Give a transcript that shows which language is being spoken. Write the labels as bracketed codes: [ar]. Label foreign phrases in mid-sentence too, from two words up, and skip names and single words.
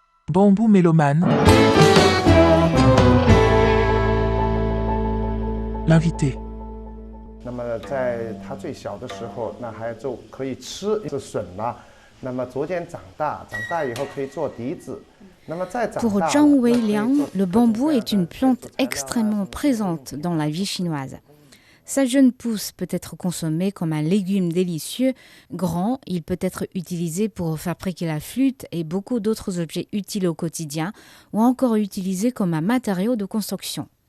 [fr] Bambou mélomane. L'invité. [zh] 那么在它最小的时候，那还就可以吃是笋啦。那么逐渐长大，长大以后可以做笛子。那么再长 [fr] Pour [zh] 大， [fr] Zhang [zh] 那可以 [fr] Weiliang, [zh] 做 [fr] le bambou est une [zh] 各种 [fr] plante [zh] 各样的 [fr] extrêmement présente dans la vie chinoise. Sa jeune pousse peut être consommée comme un légume délicieux. Grand, il peut être utilisé pour fabriquer la flûte et beaucoup d'autres objets utiles au quotidien, ou encore utilisé comme un matériau de construction.